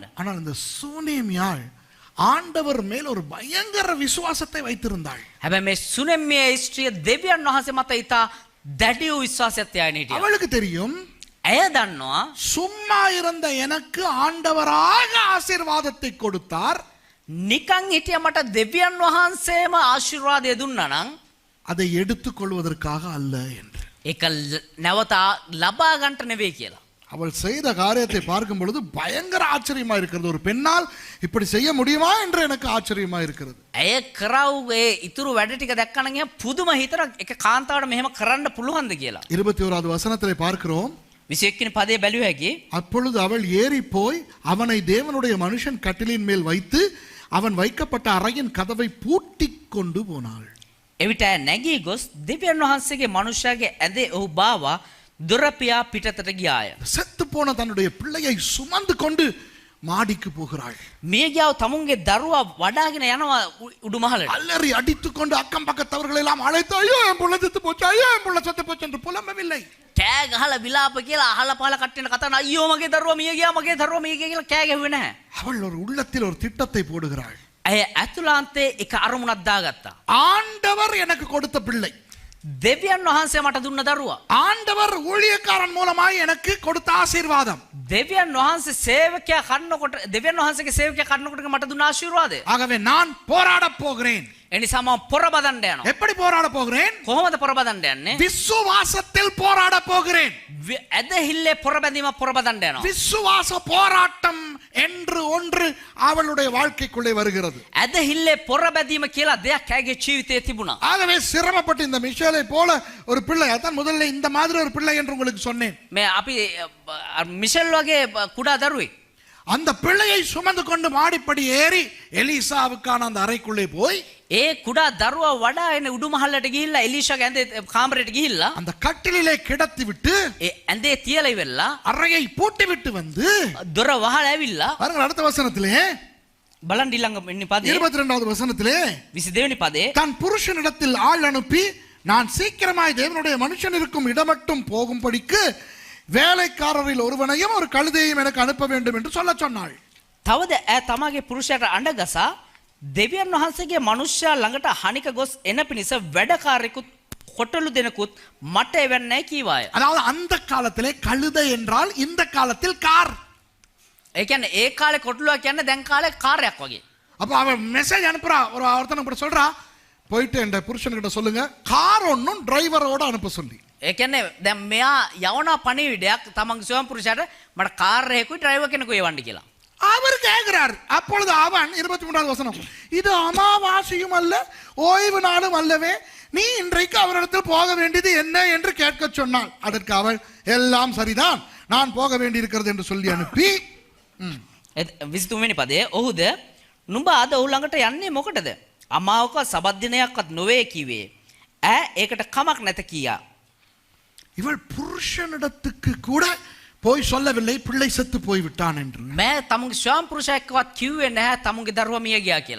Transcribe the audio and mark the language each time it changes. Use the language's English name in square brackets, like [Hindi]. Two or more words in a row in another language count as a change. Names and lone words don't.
[Tamil] ஆனால் இந்த சூனேமியாள் ஆண்டவர் மேல் ஒரு பயங்கர விசுவாசத்தை வைத்திருந்தாள். [Sinhala] හැබැයි මේ සුනෙම්මිය ස්ත්‍රිය දෙවියන් වහන්සේ මත ඉතා දැඩි වූ විශ්වාසයක් තියාගෙන හිටියා. [Tamil] அவளுக்கு தெரியும் [Sinhala] ඇය දන්නවා [Tamil] சும்மா இருந்த எனக்கு ஆண்டவராக ஆசீர்வாதத்தை கொடுத்தார். [Sinhala] නිකන් හිටිය මට දෙවියන් වහන්සේම ආශිර්වාදය දුන්නා නම් [Tamil] அதை எடுத்துக் கொள்வதற்காக அல்ல என்று. [Sinhala] ඒක නැවත ලබා ගන්නට නෙවෙයි කියලා. [Tamil] அவள் செய்த காரியத்தை பார்க்கும் பொழுது பயங்கர ஆச்சரியமா இருக்கிறது. ஒரு பெண்ணால் இப்படி செய்ய முடியுமா என்று எனக்கு ஆச்சரியமா இருக்கிறது. [Sinhala] ඇය කරවුවේ ඉතුරු වැඩ ටික දැක්කම ගියා පුදුම හිතර එක කාන්තාවට මෙහෙම කරන්න පුළුවන්ද කියලා. [Tamil] 21வது வசனத்திலே பார்க்கிறோம். [Sinhala] 21 පදේ බැලුව හැකි. [Tamil] அப்பொழுது அவள் ஏறி போய் அவனை தேவனுடைய மனுஷன் கட்டிலின் மேல் வைத்து அவன் வைக்கப்பட்ட அறையின் கதவை பூட்டிக் கொண்டு போனாள். [Sinhala] එවිට නැගී ගොස් දෙවියන් වහන්සේගේ මනුෂ්‍යයාගේ ඇඳේ ඔහු බාවා දොරපියා පිටතට ගියාය. [Tamil] செத்து போன தன்னுடைய பிள்ளையை சுமந்து கொண்டு மாடிக்கு போகிறாள். [Sinhala] මියගියාව තමුන්ගේ දරුවා වඩාගෙන යනවා උඩුමහලට. [Tamil] அலறி அடித்துக் கொண்டு அக்கம் பக்கத்தவர்களை எல்லாம் அழைத்து ஐயோ என் புள்ள செத்து போச்சு, ஐயோ என் புள்ள செத்து போச்சு என்று புலம்பவில்லை. [Sinhala] කෑ ගහලා විලාප කියලා අහලා පහලා කට්ටියන කතා කරන අයියෝ මගේ දරුවා මිය ගියා මගේ දරුවා මිය ගියා කියලා කෑ ගැහුවේ නැහැ. [Tamil] அவள் ஒரு உள்ளத்தில் ஒரு திட்டத்தை போடுகிறாள். [Sinhala] ඇය ඇතුළාන්තේ එක අරමුණක් දාගත්තා. [Tamil] ஆண்டவர் எனக்கு கொடுத்த பிள்ளை, [Sinhala] දෙවියන් වහන්සේ මට දුන්න දරුවා. [Tamil] ஆண்டவர் ஊழியக்காரன் மூலமாய் எனக்கு கொடுத்த ஆசீர்வாதம். [Sinhala] දෙවියන් වහන්සේ සේවකයා කන්නකොට දෙවියන් වහන්සේගේ සේවකයා කන්නකොට මට දුන්න ආශිර්වාදය. [Tamil] ஆகவே நான் போராட போகிறேன். [Sinhala] එනිසා මම පොරබදන්න යනවා. [Tamil] எப்படி போராட போகிறேன்? [Sinhala] කොහොමද පොරබදන්න යන්නේ? [Tamil] விசுவாசத்தில் போராட போகிறேன். [Sinhala] ඇදහිල්ලේ පොරබැඳීම පොරබදන්න යනවා. [Tamil] விசுவாச போராட்டம் என்று ஒன்று அவளுடைய வாழ்க்கைக்குள்ளே வருகிறது. [Sinhala] ඇදහිල්ලේ පොරබැඳීම කියලා දෙයක් ඇගේ ජීවිතයේ තිබුණා. [Tamil] ஆகவே சிரமப்பட்டு இந்த மிஷேலை போல ஒரு பிள்ளை, அதான் முதல்ல இந்த மாதிரி ஒரு பிள்ளை என்று உங்களுக்கு சொன்னேன். [Sinhala] මේ අපි මිෂෙල් වගේ කුඩා දරුවෙක් [Tamil] அந்த பிள்ளையை சுமந்து கொண்டு மாடிப்படி ஏறி எலிசாவுக்கான அந்த அறைக்குள்ளே போய் [Sinhala] ඒ කුඩා දරුවා වඩාගෙන උඩුමහල්ලට ගිහිල්ලා එලීෂාගේ ඇඳේ කාමරයට ගිහිල්ලා [Tamil] அந்த கட்டிலிலே கிடத்தி விட்டு [Sinhala] ඒ ඇඳේ තියලා ඉවරලා [Tamil] அறையை பூட்டி விட்டு வந்து [Sinhala] දොර වහලා ඇවිල්ලා [Tamil] பாருங்க அடுத்த வசனத்திலே [Sinhala] බලන් ඊළඟ ඉන්නේ පදේ [Tamil] 22வது வசனத்திலே [Sinhala] 22 වෙනි පදේ [Tamil] தன் புருஷனிடத்தில் ஆள் அனுப்பி நான் சீக்கிரமாய் தேவனுடைய மனுஷன் இருக்கும் இடமட்டும் போகும்படிக்கு வேலைக்காரரில் ஒருவனையும் ஒரு கழுதையும் எனக்கு அனுப்ப வேண்டும் என்று சொல்ல சொன்னாள். [Sinhala] තවද ඈ තමාගේ පුරුෂයාට අඬගසා දෙවියන් වහන්සේගේ මනුෂ්‍යයා ළඟට හනික ගොස් එන පිණිස වැඩකාරයෙකුත් කොටලු දෙනකුත් මට එවන්නේ කීවාය. [Tamil] அதாவது அந்த காலத்திலே கழுதை என்றால் இந்த காலத்தில் கார். [Sinhala] ඒ කියන්නේ ඒ කාලේ කොටලුවා කියන්නේ දැන් කාලේ කාර්යයක් වගේ. [Tamil] அப்ப அவன் மெசேஜ் அனுப்புறா, ஒரு ஒருத்தனை கூட சொல்றா போயிட்டு என் புருஷன்கிட்ட சொல்லுங்க கார் ஒன்னும் டிரைவரோட அனுப்ப சொல்லி. [Sinhala] ඒ කියන්නේ දැන් මෙයා යවනා පණිවිඩයක් තමන්ගේ ස්වයං පුරුෂයාට මට කාර් එකකුයි ඩ්‍රයිවර් කෙනෙකුයි යවන්න කියලා. [Tamil] அவர் கேட்கிறார். அப்பொழுது அவன் 23வது வசனம், இது அமாவாசையும் அல்ல ஓய்வு நாளும் அல்லவே, நீ இன்றைக்கு அவரிடத்தில் போக வேண்டியது என்ன என்று கேட்க சொன்னாள். அதற்கு அவள் எல்லாம் சரிதான், நான் போக வேண்டியிருக்கிறது என்று சொல்லி அனுப்பி [Sinhala] 23 වෙනි පදේ ඔහුද නුඹ අද ඔහු ළඟට යන්නේ මොකටද? අමාවක සබත් දිනයක්වත් නොවේ කිව්වේ. ඈ ඒකට කමක් නැත කියා. [Tamil] இவள் புருஷனிடத்துக்கு கூட போய் சொல்லவில்லை பிள்ளை செத்து போய் விட்டான் என்று. [Sinhala] मैं तमुගේ ස්වයං පුරුෂයෙක්වත් කිව්වේ නැහැ තමුගේ දරුවා මිය ගියා කියලා.